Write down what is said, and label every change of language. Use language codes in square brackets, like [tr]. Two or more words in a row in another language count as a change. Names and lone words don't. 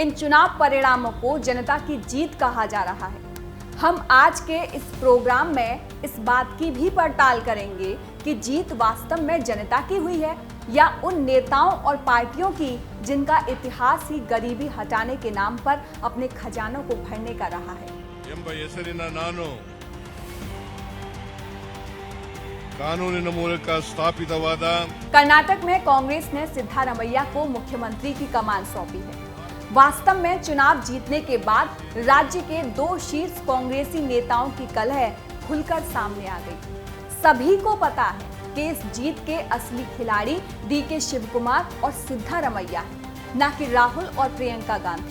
[hi] इन चुनाव परिणामों को जनता की जीत कहा जा रहा है। हम आज के इस प्रोग्राम में इस बात की भी पड़ताल करेंगे कि जीत वास्तव में जनता की हुई है या उन नेताओं और पार्टियों की जिनका इतिहास ही गरीबी हटाने के नाम पर अपने खजानों को भरने का रहा है। [kn] ಎಂಬ ಹೆಸರಿನ ನಾನು ಕಾನೂನಿನ ಮೂಲಕ ಸ್ಥಾಪಿತವಾದ [hi] कर्नाटक में कांग्रेस ने सिद्धारमैया को मुख्यमंत्री की कमान सौंपी है। वास्तव में चुनाव जीतने के बाद राज्य के दो शीर्ष कांग्रेसी नेताओं की कलह खुलकर सामने आ गई। सभी को पता है कि इस जीत के असली खिलाड़ी डीके शिवकुमार और सिद्धारमैया है, न कि राहुल और प्रियंका गांधी।